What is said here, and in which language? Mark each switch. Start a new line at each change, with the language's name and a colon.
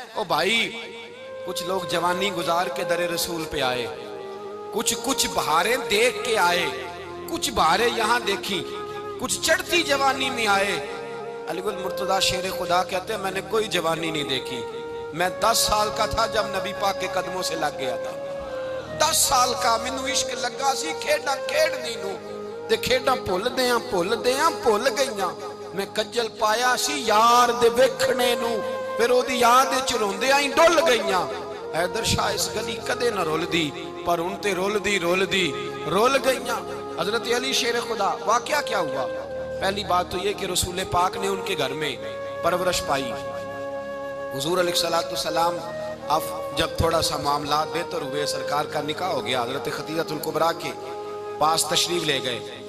Urdu: او بھائی کچھ لوگ جوانی گزار کے در رسول پہ آئے, کچھ بہاریں دیکھ کے آئے, کچھ بہاریں یہاں دیکھی, کچھ چڑھتی جوانی میں آئے. علی گل مرتضیٰ شیر خدا کہتے ہیں میں نے کوئی جوانی نہیں دیکھی. میں 10 سال کا تھا جب نبی پاک کے قدموں سے لگ گیا تھا.
Punjabi: 10 سال کا مینوں عشق لگا سی, کھیڈا کھیڈنی نو تے کھیڈا بھول گئیاں. میں کجل پایا سی یار دے ویکھنے نو, پھر او دی یاد وچ روندیاں ہی ڈل گئیاں. حیدر شاہ اس گلی کدے نہ رول دی پر ان تے رول دی گئیاں.
Urdu: حضرت علی شیر خدا واقعہ کیا ہوا؟ پہلی بات تو یہ کہ رسول پاک نے ان کے گھر میں پرورش پائی. حضور علیہ السلام اب جب تھوڑا سا معاملات بہتر ہوئے, سرکار کا نکاح ہو گیا, حضرت خدیجہ الکبریٰ کے پاس تشریف لے گئے.